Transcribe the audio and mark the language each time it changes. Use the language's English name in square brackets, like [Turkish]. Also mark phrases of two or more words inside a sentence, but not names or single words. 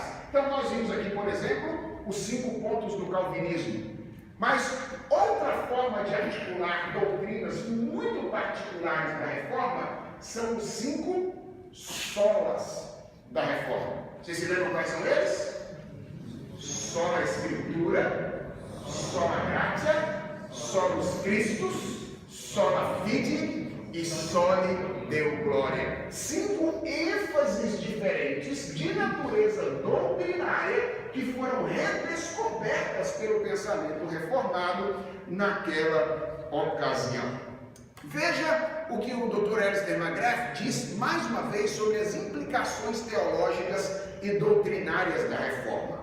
[Portuguese] Então, nós vimos aqui, por exemplo, os 5 pontos do calvinismo. Mas outra forma de articular doutrinas muito particulares da reforma são os 5 solas da reforma. Vocês se lembram quais são eles? [Latin] Sola Escritura, sola Gratia, solus Christus, sola Fide e soli Deo Glória. [Portuguese] 5 ênfases diferentes de natureza doutrinária que foram redescobertas pelo pensamento reformado naquela ocasião. Veja o que o Dr. Alistair McGrath diz mais uma vez sobre as implicações teológicas e doutrinárias da reforma.